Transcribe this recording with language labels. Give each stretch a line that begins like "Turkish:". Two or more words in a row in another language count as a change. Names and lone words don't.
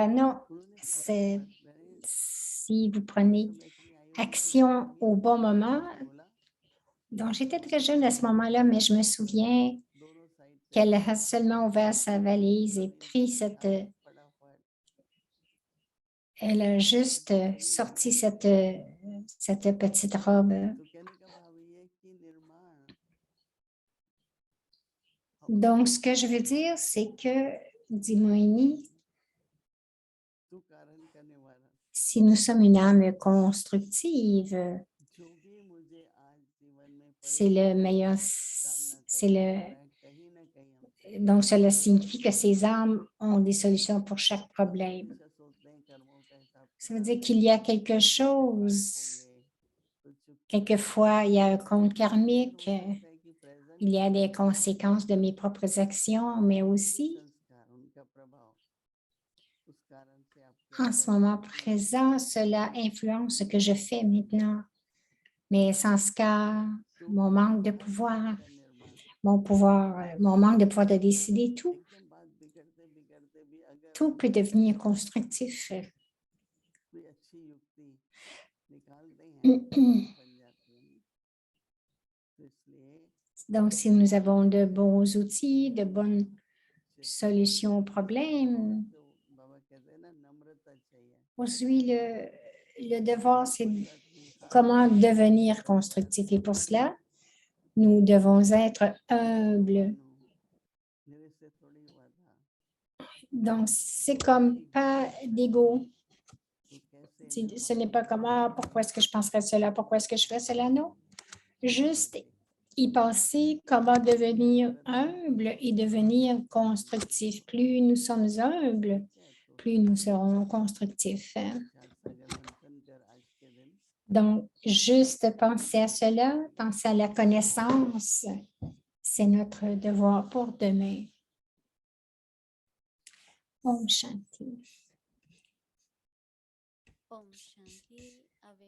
French: Non, si vous prenez action au bon moment. Donc, j'étais très jeune à ce moment-là, mais je me souviens qu'elle a seulement ouvert sa valise et pris elle a juste sorti cette petite robe.
Hindi: तो कहने का भाव ये है कि निर्माण
French: Donc, ce que je veux dire, c'est que, dit Moïni,
Hindi: तू कारण करने वाला
French: si nous sommes une âme constructive,
Hindi: जो भी मुझे आज जीवन में
French: c'est le
Hindi: परेशानी
French: meilleur,
Hindi: सामना
French: c'est
Hindi: करना
French: le,
Hindi: पड़ रहा है कहीं ना कहीं हम सही
French: donc cela signifie que ces âmes ont des solutions pour chaque problème.
Hindi: हमेशा सोचते हैं कर्मों का हिसाब
French: Ça veut
Hindi: किताब
French: dire qu'il y a quelque
Hindi: कारक
French: chose,
Hindi: होंगे तो चुपके
French: quelquefois il y a un compte karmique,
Hindi: हो सकता है कि प्रेजेंट
French: il y a
Hindi: में
French: des
Hindi: जो भी
French: conséquences de mes propres actions, mais
Hindi: उनके
French: aussi,
Hindi: संस्कार उनका प्रभाव उस कारण से आपके
French: en ce
Hindi: अंदर
French: moment
Hindi: शक्ति
French: présent, cela influence ce que je fais maintenant. Mes sanskars,
Hindi: तो
French: mon manque de
Hindi: हर
French: pouvoir,
Hindi: चीज का निर्माण
French: mon manque de pouvoir de décider,
Hindi: एकदम बात बिगड़ते बिगड़ते भी अगर
French: tout
Hindi: हम
French: peut devenir constructif.
Hindi: कोई अच्छी युक्ति निकालते हैं तो बात बन जाती है ना तो इसलिए
French: Donc, si nous avons de bons outils, de bonnes
Hindi: चेष्टा
French: solutions aux
Hindi: करनी चाहिए
French: problèmes,
Hindi: तो बाबा कहते हैं ना नम्रता चाहिए
French: aujourd'hui, le devoir, c'est
Hindi: कोई बात नहीं
French: comment devenir constructif. Et pour cela, nous devons être humbles.
Hindi: मानो मेरे से थोड़ी हुआ था
French: Donc, c'est comme pas d'ego.
Hindi: तो कैसे
French: Ce
Hindi: निर्माण
French: n'est pas comme, ah, pourquoi est-ce que je penserais cela, pourquoi est-ce que je fais cela, non. Juste y penser comment devenir humble et devenir constructif. Plus nous sommes humbles,
Hindi: ठीक है तो
French: plus nous serons constructifs.
Hindi: विचार सागर मंथन कर आज के दिन
French: Donc, juste penser à cela, penser à la connaissance, c'est notre devoir pour demain.
Hindi: ओम शांति. ओम शांति avec